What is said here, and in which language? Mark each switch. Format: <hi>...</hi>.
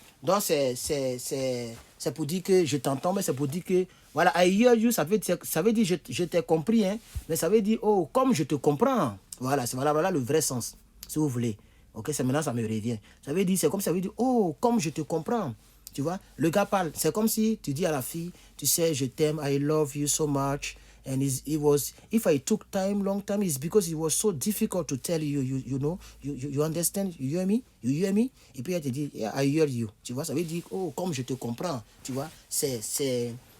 <fr>Donc, c'est pour dire que je t'entends, mais c'est pour dire que, voilà,</fr> <en>I hear you,</en> <fr>ça veut dire je t'ai compris, hein, mais ça veut dire, oh, comme je te comprends. Voilà, voilà le vrai sens, si vous voulez. Ok, c'est maintenant, ça me revient. Ça veut dire, c'est comme ça veut dire, oh, comme je te comprends. Tu vois, le gars parle, c'est comme si tu dis à la fille, tu sais, je t'aime,</fr> <en>I love you so much. And if I took long time, it's because it was so difficult to tell you, you know, you understand, you hear me?</en> <fr>Et puis elle te dit,</fr> <en>yeah, I hear you.</en> <fr>Tu vois, ça veut dire, oh, comme je te comprends. Tu vois, c'est ça.</fr>